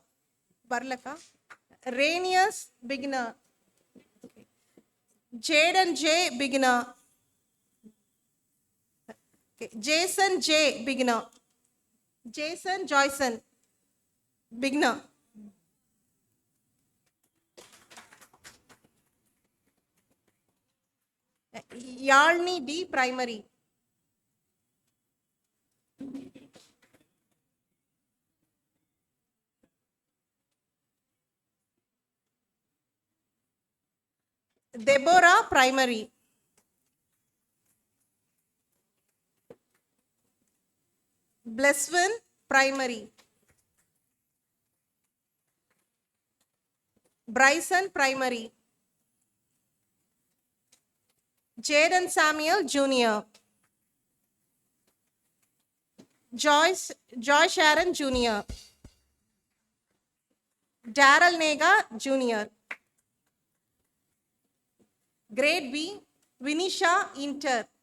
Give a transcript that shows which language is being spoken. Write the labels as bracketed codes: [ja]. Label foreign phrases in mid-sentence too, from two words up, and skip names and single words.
[en] Barlaka. Rainius Beginner. Jaden J Beginner. Okay. Jason J Beginner. Jason Joyson Beginner. Yalni D Primary. Deborah Primary. Blesswin Primary. Bryson Primary. Jaden Samuel Jr. Joy Sharon Jr. Daryl Nega Jr. Grade B, Vinisha Inter.